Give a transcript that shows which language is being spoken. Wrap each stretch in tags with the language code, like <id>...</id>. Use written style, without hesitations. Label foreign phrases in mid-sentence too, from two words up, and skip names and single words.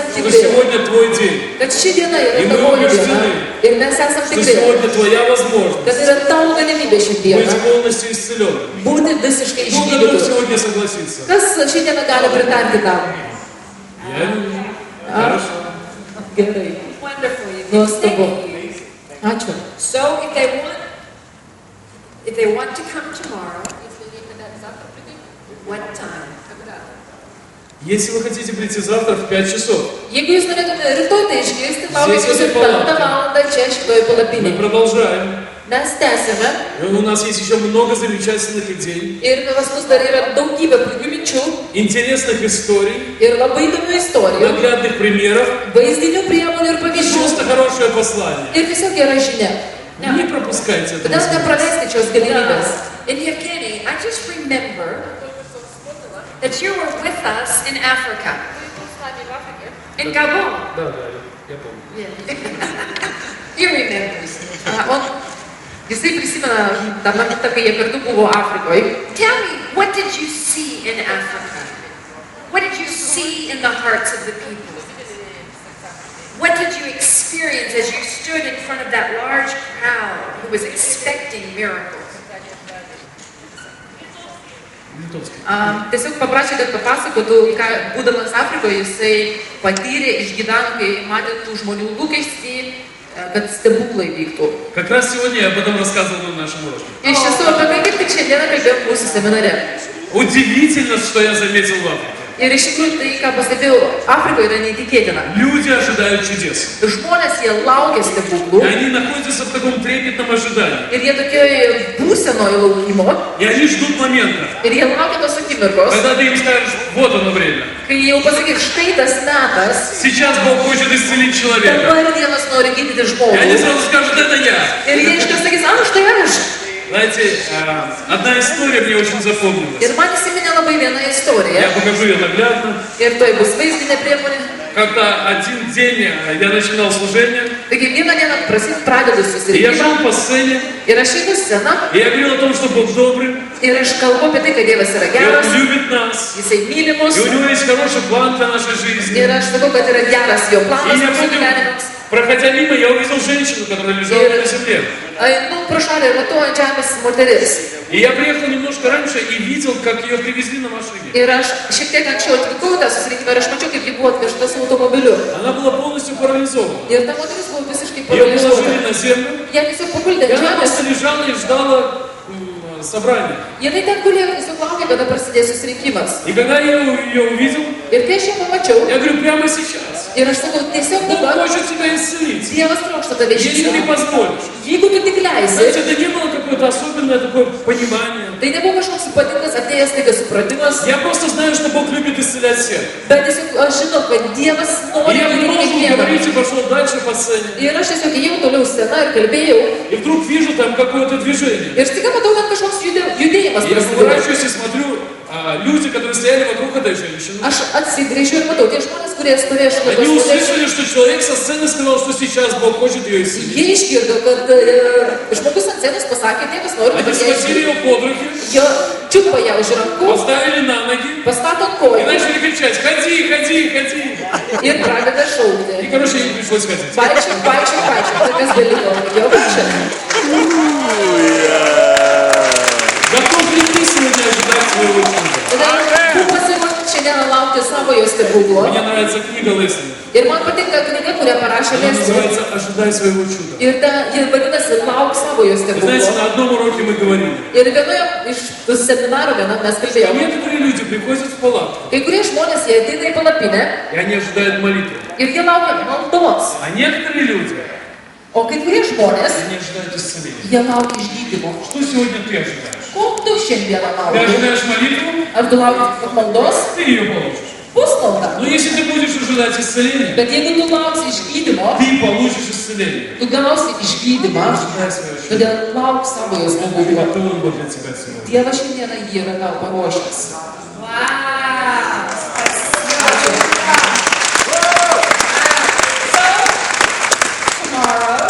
<ru>что</ru> <lt>tikri,</lt> <ru>сегодня твой день,</ru> <lt>kad ši diena yra</lt> <ru>Ir мы</ru> <lt>tavoji diena.</lt> <ru>убеждены,</ru> <lt>Ir mes esam</lt> <ru>что</ru> <lt>tikri,</lt> <ru>сегодня твоя</ru> <lt>kad</lt> <ru>возможность</ru> <lt>yra tavo galimybė šiandieną</lt> <ru>быть полностью исцеленным.</ru> <lt>būti visiškai</lt> <ru>Кто готов</ru> <lt>išgydytu.</lt> <ru>сегодня согласиться?</ru> <lt>Kas šiandieną gali pritarti tam?</lt> <ru>Я не. Хорошо.</ru> <lt>Gerai.</lt> <en>Wonderful. You can</en> <lt>Nuostabu.</lt> <en>stay.</en> <lt>Ačiū.</lt> <en>So if they want to come tomorrow, what time?</en> <ru>Если вы хотите прийти завтра в 5 часов,</ru> <lt>Jeigu jūs norėtumėte rytoj tai išgirsti, laukite</lt> <ru>Здесь</ru> <lt>jūsų</lt> <ru>вот</ru> <lt>5 valandą čia šitoje</lt> <ru>мы</ru> <lt>palapinėje.</lt> <ru>продолжаем.</ru> <lt>Mes tęsime</lt> <ru>У нас есть еще много замечательных идей,</ru> <lt>ir pas mus dar yra daugybė puikių minčių</lt> <ru>интересных историй,</ru> <lt>ir labai įdomių istorijų,</lt> <ru>наглядных примеров,</ru> <lt>vaizdinių priemonių ir pavyzdžių</lt> <ru>просто хорошее послание.</ru> <lt>ir tiesiog gera žinia.</lt> <ru>Не пропускайте это.</ru> <lt>Todėl nepraleiskite šios galimybės.</lt> <en>And Yevgeny, I just remember that you were with us in Africa, in Gabon.</en> <ru>Да, я помню.</ru> <en>He remembers.</en> <lt>Jisai prisimena tą momentą, kai jie kartu buvo Afrikoje.</lt> <en>Tell me, what did you see in Africa? What did you see in the hearts of the people? What did you experience as you stood in front of that large crowd who was expecting miracles?</en> <lt>Tiesiog paprašė, kad papasakotų, ką būdamas Afrikoje jisai patyrė, išgyveno, kai matė tų žmonių lūkestį, kad stebuklai vyktų.</lt> <ru>Как раз сегодня я об этом рассказывал на нашем уроке.</ru> <lt>Iš tiesų, apie tai kaip tik šiandieną kalbėjom mūsų seminare.</lt> <ru>Удивительно, что я заметил в Африке.</ru> <lt>Ir iš tikrųjų tai, ką pastebėjau, Afrikoje yra neįtikėtina.</lt> <ru>Люди ожидают чудес.</ru> <lt>Žmonės, jie laukia</lt> <ru>И</ru> <lt>stebuklų</lt> <ru>они находятся в таком трепетном ожидании.</ru> <lt>ir jie tokioje būsenoje laukimo</lt> <ru>И они ждут момента,</ru> <lt>ir jie laukia tos akimirkos,</lt> <ru>когда ты им скажешь, вот оно время.</ru> <lt>kai jau pasakys, štai tas metas,</lt> <ru>Сейчас Бог хочет исцелить человека.</ru> <lt>dabar Dievas nori gydyti</lt> <ru>И они</ru> <lt>žmogų.</lt> <ru>сразу скажут, это я.</ru> <lt>Ir jie iškart sakys, štai aš.</lt> <ru>Знаете, одна история мне очень запомнилась.</ru> <lt>Ir man įsiminė labai viena</lt> <ru>Я</ru> <lt>istorija.</lt> <ru>покажу ее наглядно.</ru> <lt>Ir tai bus vaizdinė priemonė.</lt> <ru>Как-то один день я начинал служение,</ru> <lt>Taigi vieną dieną pradedu</lt> <ru>и я</ru> <lt>susirinkimą</lt> <ru>шел по сцене,</ru> <lt>ir aš einu sceną</lt> <ru>и я говорил о том, что Бог добрый,</ru> <lt>ir aš kalbu apie tai, kad Dievas yra</lt> <ru>и</ru> <lt>geras,</lt> <ru>Он любит нас,</ru> <lt>Jisai myli mus</lt> <ru>и у Него есть хороший план для нашей жизни.</ru> <lt>ir aš sakau, kad yra geras jo</lt> <ru>И</ru> <lt>planas</lt> <ru>я</ru> <lt>mūsų</lt> <ru>помню,</ru> <lt>gyvenimams.</lt> <ru>проходя мимо, я увидел женщину, которая лежала на земле.</ru> <lt>Nu, pro šalį matau ant žemės moteris.</lt> <ru>И я приехал немножко раньше и видел, как ее привезли на машине.</ru> <lt>Ir aš šiek tiek anksčiau atvykau į tą susirinkimą ir aš mačiau, kaip ji buvo atvežta su automobiliu.</lt> <ru>Она была полностью парализована.</ru> <lt>Ir ta moteris buvo visiškai</lt> <ru>Ее положили</ru> <lt>paralyžiuota.</lt> <ru>на землю,</ru> <lt>Ją tiesiog paguldė</lt> <ru>и</ru> <lt>ant</lt> <ru>она</ru> <lt>žemės.</lt> <ru>просто лежала и ждала собрания.</ru> <lt>Jinai ten gulėjo, tiesiog laukė, kada prasidės susirinkimas.</lt> <ru>И когда я ее увидел,</ru> <lt>Ir kai aš ją pamačiau,</lt> <ru>я говорю, прямо сейчас.</ru> <lt>ir aš sakau, tiesiog</lt> <ru>Бог</ru> <lt>dabar</lt> <ru>хочет тебя исцелить.</ru> <lt>Dievas trokšta tave</lt> <ru>Если ты</ru> <lt>išgydyti.</lt> <ru>позволишь.</ru> <lt>Jeigu tu tik leisi,</lt> <ru>Знаете, это не было какое-то особенное такое понимание.</ru> <lt>tai nebuvo kažkoks ypatingas atėjęs taiga supratimas,</lt> <ru>Я просто знаю, что Бог любит исцелять всех.</ru> <lt>bet tiesiog aš žinau, kad Dievas</lt> <ru>И</ru> <lt>nori</lt> <ru>я</ru> <lt>gydyti</lt> <ru>продолжил</ru> <lt>kiekvieną.</lt> <ru>говорить и пошел дальше по сцене.</ru> <lt>Ir aš tiesiog ėjau toliau sceną ir kalbėjau.</lt> <ru>И вдруг вижу там какое-то движение.</ru> <lt>Ir staiga matau, kad kažkoks judėjimas</lt> <ru>И я</ru> <lt>prasidėjo.</lt> <ru>поворачиваюсь и смотрю, люди, которые стояли вокруг этой женщины,</ru> <lt>Aš atsigręžiu ir matau, tie žmonės, kurie stovėjo šalia</lt> <ru>они</ru> <lt>tos moteris,</lt> <ru>услышали, что человек со сцены сказал, что сейчас Бог хочет ее исцелить.</ru> <lt>jie išgirdo, kad žmogus ant scenos pasakė, Dievas nori</lt> <ru>Они</ru> <lt>padėti.</lt> <ru>схватили ее под руки,</ru> <lt>Jie čiupo ją už rankų,</lt> <ru>поставили на ноги</ru> <lt>pastato ant</lt> <ru>и</ru> <lt>kojų</lt> <ru>начали кричать, ходи, ходи, ходи.</ru> <lt>ir pradeda</lt> <ru>И,</ru> <lt>šaukti.</lt> <ru>короче, ей пришлось ходить.</ru> <lt>Vaikščiok, vaikščiok, vaikščiok, tai kas dalyko, reikėjo vaikščioti.</lt> <ru>Готов ли ты сегодня ожидать своего чуда?</ru> <lt>Todėl tu pasiruošk šiandieną laukti savo jo stebuklo.</lt> <ru>Мне нравится книга Лесли.</ru> <lt>Ir man patinka knyga, kurią parašė</lt> <ru>Она</ru> <lt>Leslė.</lt> <ru>называется «Ожидай своего чуда».</ru> <lt>Ir ta, ji vadinasi Lauk savo jo</lt> <ru>Вы знаете,</ru> <lt>stebuklo.</lt> <ru>на одном уроке мы говорили,</ru> <lt>Ir vienoje iš seminarų vienam mes</lt> <ru>что</ru> <lt>kalbėjome.</lt> <ru>некоторые люди приходят в палатку,</ru> <lt>Kai kurie žmonės, jie ateina į palapinę</lt> <ru>и они ожидают молитвы.</ru> <lt>ir jie laukia maldos.</lt> <ru>А некоторые люди,</ru> <lt>O kai kurie žmonės,</lt> <ru>они ожидают исцеления.</ru> <lt>jie laukia išgydymo.</lt> <ru>Что сегодня ты ожидаешь?</ru> <lt>Ko tu šiandieną</lt> <ru>Ты</ru> <lt>lauki?</lt> <ru>ожидаешь молитву,</ru> <lt>Ar tu lauki maldos?</lt> <ru>ты ее получишь.</ru> <lt>Bus malda.</lt> <ru>Но если ты будешь ожидать исцеления,</ru> <lt>Bet jeigu tu lauksi išgydymo,</lt> <ru>ты получишь исцеление.</ru> <lt>tu gausi išgydymą.</lt> <ru>Ожидай свое чудо.</ru> <lt>Todėl lauk savo jo</lt> <ru>Он</ru> <lt>stebuklo.</lt> <ru>приготовил для тебя сегодня.</ru> <lt>Dievas šiandieną jį yra tau paruošęs.</lt> <en>Wow.</en> <lt>Ačiū.</lt> <en>Tomorrow,</en>